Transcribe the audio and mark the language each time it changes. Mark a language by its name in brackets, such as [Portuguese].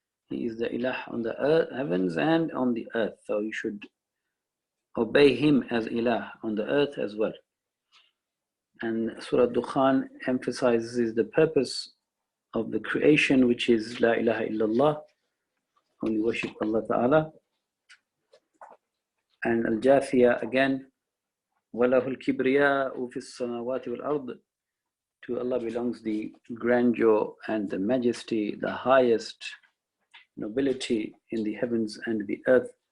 [English] He is the Ilah on the earth, heavens and on the earth. So you should obey Him as Ilah on the earth as well. And Surah Dukhan emphasizes the purpose of the creation, which is La ilaha illallah, only worship Allah Ta'ala. And Al-Jathiyah again, [Arabic] وَلَهُ الْكِبْرِيَاءُ فِي السَّمَاوَاتِ وَالْأَرْضِ. [English] To Allah belongs the grandeur and the majesty, the highest nobility in the heavens and the earth.